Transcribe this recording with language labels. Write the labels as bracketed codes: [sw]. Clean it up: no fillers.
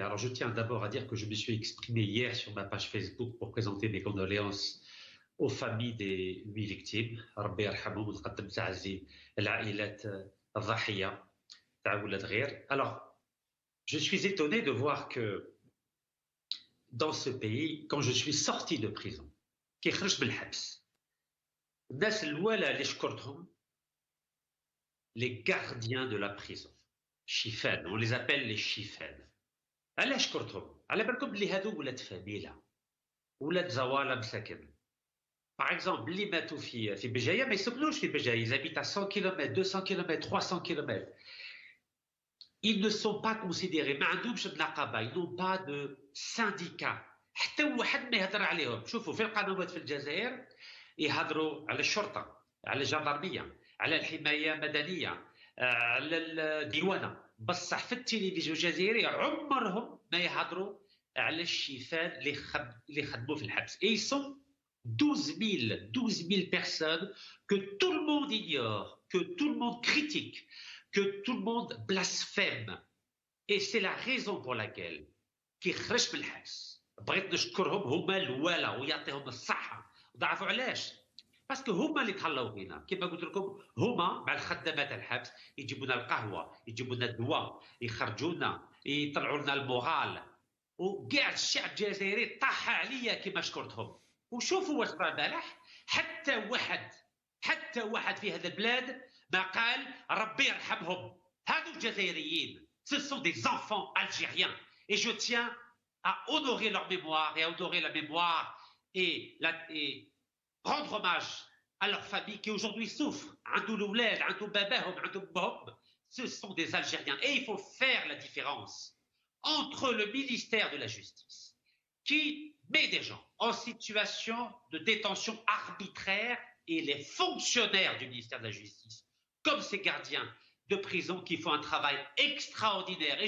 [fr] Alors je tiens d'abord à dire que je me suis exprimé hier sur ma page Facebook pour présenter mes condoléances aux familles des 8 victimes. [ar] ربي يرحمهم وتقدم تعزي العائلات الضحية تاع ولاد غير. [fr] Alors, je suis étonné de voir que dans ce pays, quand je suis sorti de prison, [ar] كي خرجت من الحبس، الناس الأولى اللي شكرتهم [fr] les gardiens de la prison. شيفان، on les appelle les شيفان. [ar] علاش شكرتهم؟ على بالكم بلي هذو ولاد فاميلة، ولاد زوالة مساكن. Par exemple, اللي ماتوا في بجاية ما يسكنوش في بجاية، [fr] ils habitent à 100 km, 200 km, 300 km. Ils ne sont pas considérés، [ar] ما عندهمش نقابة، [fr] ils n'ont pas de syndicat. [ar] حتى واحد ما يهضر عليهم. شوفوا في القنوات في الجزائر يهضروا على الشرطة، على الجندرمية، على الحماية المدنية، على الديوانة، بصح في التلفزيون الجزائري عمرهم ما يهضروا على الشيفان اللي خدموا في الحبس. [fr] Et ils sont 12 000 personnes que tout le monde ignore, que tout le monde critique, que tout le monde blasphème. Et c'est la raison pour laquelle [ar] كي خرجت من الحبس بغيت نشكرهم، هما الوالا ويعطيهم الصحة. ضعفوا علاش؟ باسكو هما اللي تهلاو فينا، كما قلت لكم هما مع الخدامات الحبس يجيبوا لنا القهوة، يجيبوا لنا الدواء، يخرجونا، يطلعوا لنا المورال، وكاع الشعب الجزائري طاح عليا كما شكرتهم. وشوفوا واش راه البارح، حتى واحد في هذا البلاد ما قال ربي يرحمهم. هادو الجزائريين، [fr] ce sont des enfants algériens et je tiens à honorer leur mémoire et à honorer la mémoire et rendre hommage à leur famille qui aujourd'hui souffrent. [ar] عندو الأولاد، عندو باباهم، عندو بهم. [fr] Ce sont des Algériens et il faut faire la différence entre le ministère de la Justice qui met des gens en situation de détention arbitraire et les fonctionnaires du ministère de la Justice, comme ces gardiens de prison qui font un travail extraordinaire.